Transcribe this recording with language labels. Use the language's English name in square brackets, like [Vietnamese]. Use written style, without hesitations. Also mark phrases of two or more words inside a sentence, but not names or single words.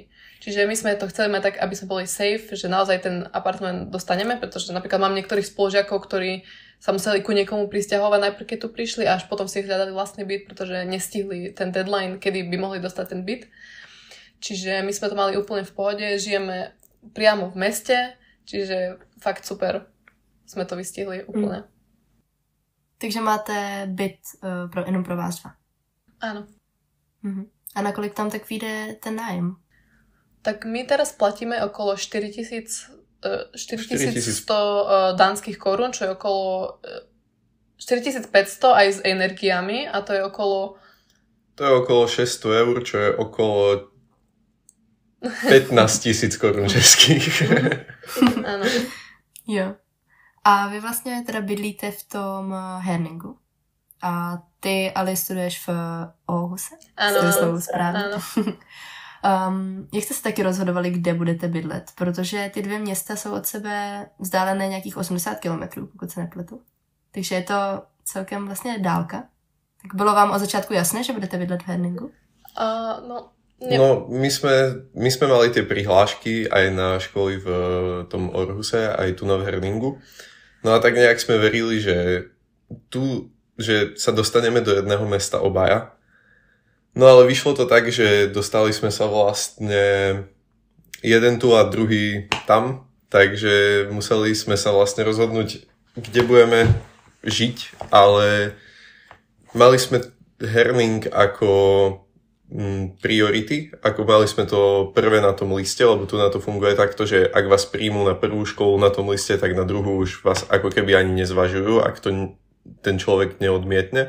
[Slovak] Čiže my sme to chceli mať tak, aby sme boli safe, že naozaj ten apartmán dostaneme, pretože napríklad mám niektorých spolužiakov, ktorí sa museli ku niekomu prisťahovať najprv, keď tu prišli a až potom si hľadali vlastný byt, pretože nestihli ten deadline, kedy by mohli dostať ten byt. Čiže my sme to mali úplne v pohode, žijeme priamo v meste, čiže fakt super. [Czech] Jsme to vystihli úplně. Takže máte byt jenom pro vás dva? [Slovak] Áno. [Czech] A nakolik tam tak vyjde ten nájem? [Slovak] Tak my teraz platíme okolo 4100 dánskych korun, čo je okolo 4500 aj s energiami a to je okolo... To je okolo 600 eur, čo je okolo 15 000 korun českých. Áno. [Czech] Jo. A vy vlastně teda bydlíte v tom Herningu. A ty ale studuješ v Aarhuse? Ano. Jak jste se taky rozhodovali, kde budete bydlet? Protože ty dvě města jsou od sebe vzdálené nějakých 80 kilometrů, pokud se nepletu. Takže je to celkem vlastně dálka. Tak bylo vám od začátku jasné, že budete bydlet v Herningu? [Slovak] No, my sme mali tie prihlášky aj na školy v tom Aarhuse, aj tu v Herningu. No a tak nejak sme verili, že sa dostaneme do jedného mesta obaja. No ale vyšlo to tak, že dostali sme sa vlastne jeden tu a druhý tam, takže museli sme sa vlastne rozhodnúť, kde budeme žiť, ale mali sme herning ako priority, ako mali sme to prvé na tom liste, lebo tu na to funguje takto, že ak vás príjmú na prvú školu na tom liste, tak na druhú už vás ako keby ani nezvažujú, ak to ten človek neodmietne.